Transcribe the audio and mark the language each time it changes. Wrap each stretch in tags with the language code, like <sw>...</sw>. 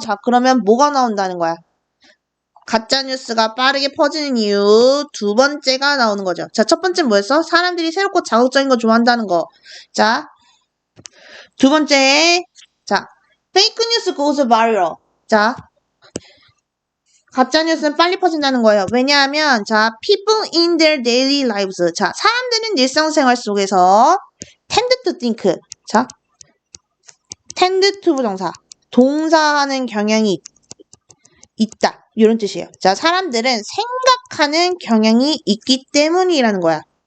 <ko>자, 그러면 뭐가 나온다는 거야? 가짜뉴스가 빠르게 퍼지는 이유 두 번째가 나오는 거죠. 자, 첫 번째는 뭐였어? 사람들이 새롭고 자극적인 거 좋아한다는 거. 자, 두 번째, 자,</ko> <en>fake news goes viral.</en> <ko>자, 가짜뉴스는 빨리 퍼진다는 거예요. 왜냐하면 자,</ko> <en>people in their daily lives.</en> <ko>자, 사람들은 일상생활 속에서</ko> <en>tend to think.</en> <ko>자, tend to 부정사. 동사하는 경향이 있다. 이런 뜻이에요. 자, 사람들은 생각하는 경향이 있기 때문이라는 거야.</ko>